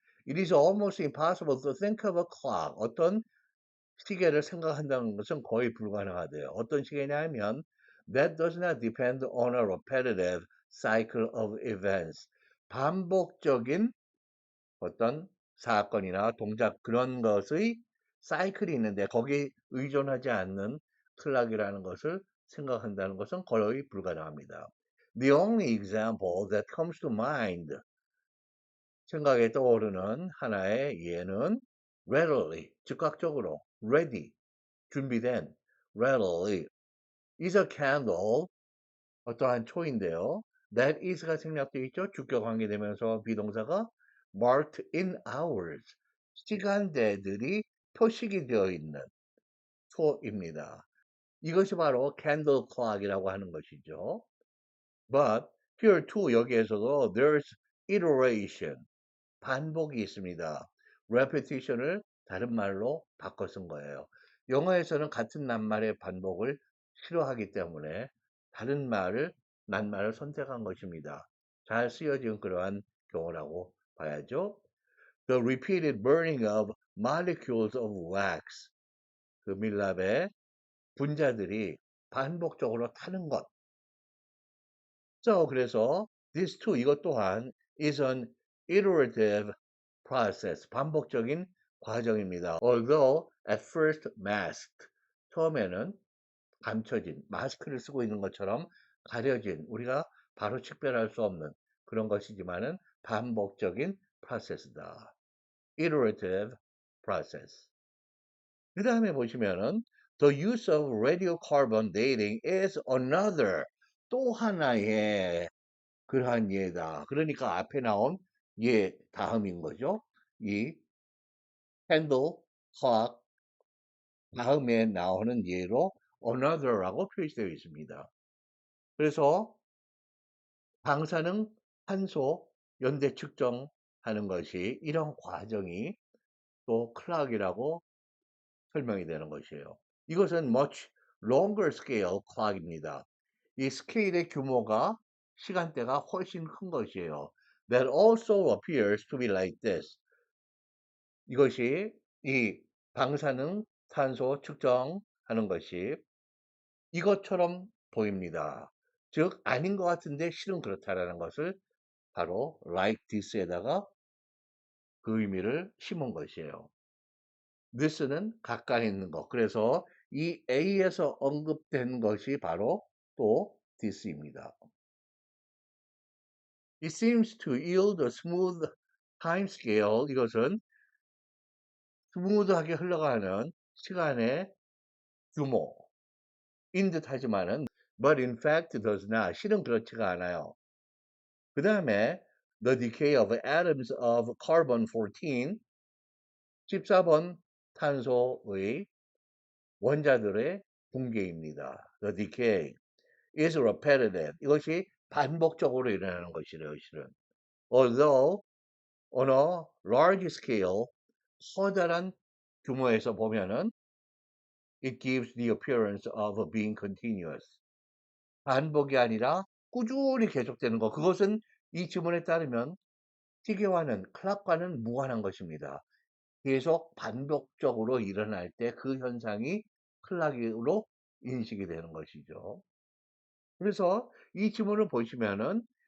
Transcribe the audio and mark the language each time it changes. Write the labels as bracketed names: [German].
[English] It is almost impossible to think of a clock. [Korean] 어떤 시계를 생각한다는 것은 거의 불가능하대요. 어떤 시계냐 하면 [English] that does not depend on a repetitive cycle of events. [Korean] 반복적인 어떤 사건이나 동작 그런 것의 사이클이 있는데 거기에 의존하지 않는 클락이라는 것을 생각한다는 것은 거의 불가능합니다. [English] The only example that comes to mind [Korean] 생각에 떠오르는 하나의 예는 [English] readily, 즉각적으로 ready, 준비된 readily is a candle [Korean] 어떠한 초인데요. That is가 생략되어 있죠. 주격 관계되면서 비동사가 [English] marked in hours [Korean] 시간대들이 표식이 되어 있는 초입니다. 이것이 바로 candle clock이라고 하는 것이죠. [English] But here too 여기에서도 there's iteration [Korean] 반복이 있습니다. repetition을 다른 말로 바꿔 쓴 거예요. 영어에서는 같은 낱말의 반복을 싫어하기 때문에 다른 말을 낱말을 선택한 것입니다. 잘 쓰여진 그러한 경우라고 봐야죠. [English] The repeated burning of molecules of wax. [Korean] 그 밀랍의 분자들이 반복적으로 타는 것. [English] 그래서 this too 이것 또한 is an iterative process [Korean] 반복적인 과정입니다. [English] Although at first masked [Korean] 처음에는 감춰진 마스크를 쓰고 있는 것처럼 가려진 우리가 바로 식별할 수 없는 그런 것이지만은 반복적인 프로세스다. [English] iterative process. 그 다음에 보시면은 the use of radiocarbon dating is another [Korean] 또 하나의 그러한 예다. 그러니까 앞에 나온 예 다음인 거죠. 이 candle, clock 다음에 나오는 예로 another라고 표시되어 있습니다. 그래서 방사능 탄소 연대 측정하는 것이 이런 과정이 또 클락이라고 설명이 되는 것이에요. 이것은 [English] much longer scale clock [Korean] 입니다. 이 스케일의 규모가 시간대가 훨씬 큰 것이에요. [English] That also appears to be like this. [Korean] 이것이 이 방사능 탄소 측정하는 것이 이것처럼 보입니다. 즉 아닌 것 같은데 실은 그렇다라는 것을 바로 like this에다가 그 의미를 심은 것이에요. this는 가까이 있는 것. 그래서 이 A에서 언급된 것이 바로 또 this입니다. [English] It seems to yield a smooth time scale. [Korean] 이것은 스무드하게 흘러가는 시간의 규모인 듯 하지만은 [English] but in fact does not. [Korean] 실은 그렇지가 않아요. 그 다음에 [English] the decay of atoms of carbon 14 [Korean] 14번 탄소의 원자들의 붕괴입니다. [English] The decay is repetitive. [Korean] 이것이 반복적으로 일어나는 것이래요. 실은. [English] Although on a large scale [Korean] 커다란 규모에서 보면은 [English] it gives the appearance of being continuous. [Korean] 반복이 아니라 꾸준히 계속되는 것. 그것은 이 지문에 따르면 시계와는 클락과는 무관한 것입니다. 계속 반복적으로 일어날 때 그 현상이 클락으로 인식이 되는 것이죠. 그래서 이 지문을 보시면은